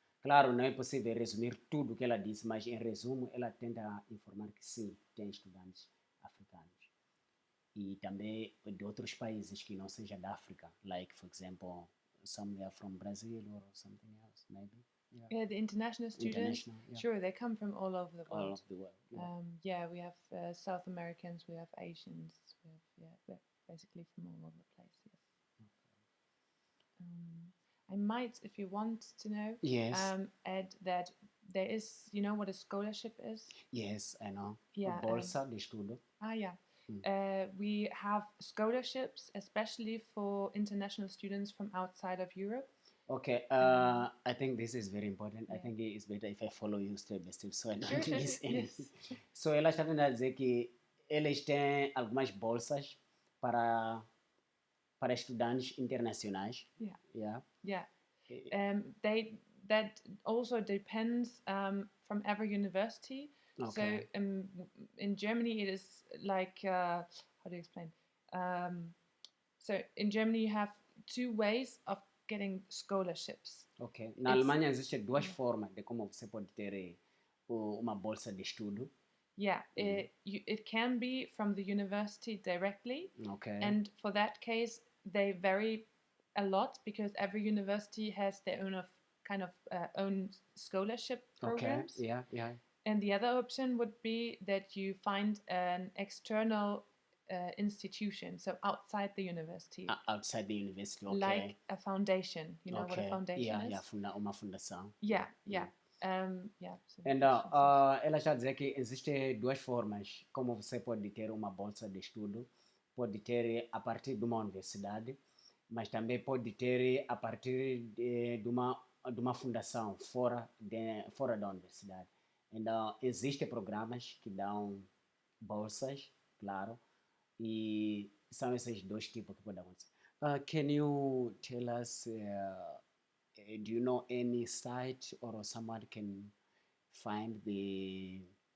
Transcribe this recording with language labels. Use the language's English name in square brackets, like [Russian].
[Portuguese] Claro, não é possível resumir tudo o que ela disse, mas em resumo ela tenta informar que sim, tem estudantes africanos. E também de outros países que não seja da África, [English] like, for example, some are from Brazil or something else, maybe. Yeah, the international students, sure, they come from all over the world. All over the world. We have South Americans, we have Asians, we're basically from all over the place, yes. I might, if you want to know, add that there is, you know what a scholarship is? Yes, I know. Yeah, [Portuguese] Bolsa de estudo. [English] We have scholarships, especially for international students from outside of Europe. Okay, I think this is very important. I think it's better if I follow you step by step, so I don't miss anything. [Portuguese] So ela está tentando dizer que eles têm algumas bolsas para para estudantes internacionais. [English] Yeah. Yeah. That also depends from every university. Okay. So in Germany it is like how do you explain? So in Germany you have two ways of getting scholarships. Ok. [Portuguese] Na Alemanha existem duas formas de como você pode ter uma bolsa de estudo. [English] Yeah, it can be from the university directly. Okay. And for that case, they vary a lot because every university has their own own scholarship programs. Okay. Yeah. And the other option would be that you find an external institution, so outside the university. Outside the university, okay. Like a foundation. You know what a foundation is? [Portuguese] Yeah, uma fundação. [English] Yeah. [Portuguese] So ela já dizia que existem duas formas como você pode ter uma bolsa de estudo. Pode ter a partir de uma universidade, mas também pode ter a partir de uma fundação fora da universidade. Então, existem programas que dão bolsas, claro, e são esses dois tipos que podem acontecer. [English] Can you tell us, do you know any site or someone can find the